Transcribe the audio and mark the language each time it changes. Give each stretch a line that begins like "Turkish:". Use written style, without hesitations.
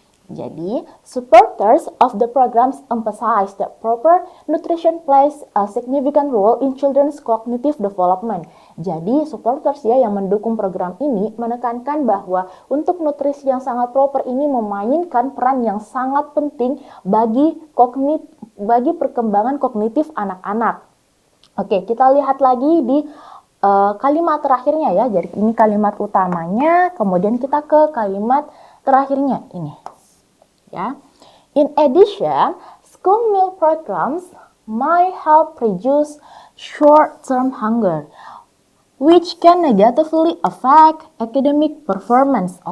Indonesian: Jadi,
English: supporters of the programs emphasize that proper nutrition plays a significant role in children's cognitive development.
Indonesian: Jadi, supporters ya yang mendukung program ini menekankan bahwa untuk nutrisi yang sangat proper ini memainkan peran yang sangat penting bagi perkembangan kognitif anak-anak. Oke, kita lihat lagi di kalimat terakhirnya ya. Jadi, ini kalimat utamanya, kemudian kita ke kalimat terakhirnya ini. Ya.
English: In addition, school meal programs might help reduce short-term hunger, which can negatively affect academic performance.